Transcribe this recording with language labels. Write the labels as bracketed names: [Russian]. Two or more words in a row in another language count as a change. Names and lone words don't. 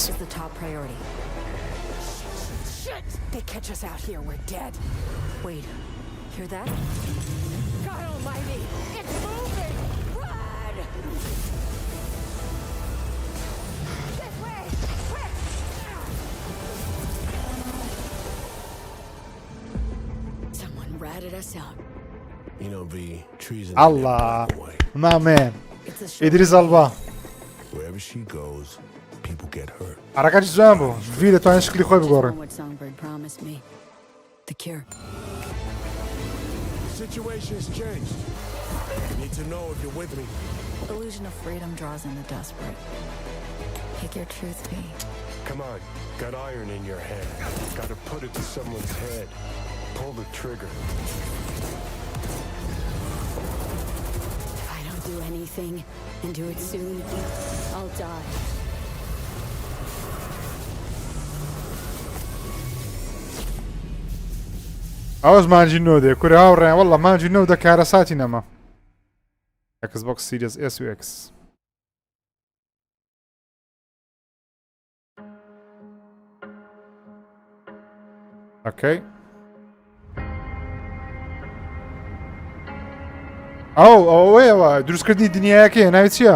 [English] Is the top priority. Shit! They catch us out here, we're dead. Wait, hear that? God almighty! It's moving! Run! This way! Quick! Someone ratted us out. You know, V, treason. Allah my man ئیدریس ئەڵبا Wherever she goes, people get hurt. [Central Kurdish] حرەکەتی جوان بوو ڤی دەتوانێت شکلی خۆی بگۆڕێ [English] What Songbird promised me. The cure. The situation has changed. I need to know if you're with me. Illusion of freedom draws in the desperate. Pick your truth, V. Come on, got iron in your hand. Gotta put it to someone's head. Pull the trigger. If I don't do anything, and do it soon, I'll die. [Central Kurdish] ئەوەش مانجی نۆ دێ کورە هاوڕێیان وەڵڵا مانجی نۆ دە کارە ساتی نەما ئێکسبۆکس سیریەس S و X ئۆکەی ئەوەیەوە دروستکردنی دنیایەکەیە ناوی چییە؟